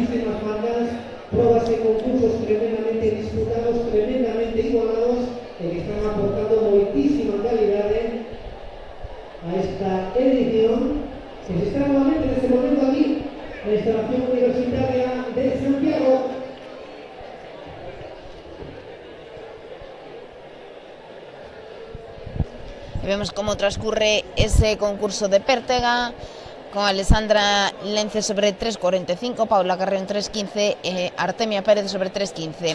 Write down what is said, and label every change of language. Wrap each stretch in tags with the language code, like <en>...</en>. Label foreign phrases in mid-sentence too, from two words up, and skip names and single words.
<es>Pruebas y concursos tremendamente disputados, tremendamente igualados, que están aportando muchísima calidad a esta edición, que se está nuevamente en este momento aquí, en la instalación universitaria de Santiago. Vemos cómo transcurre ese concurso de Pértega, con Alessandra Lence sobre 3,45, Paula Carreón 3,15 e Artemia Pérez sobre 3,15.</es>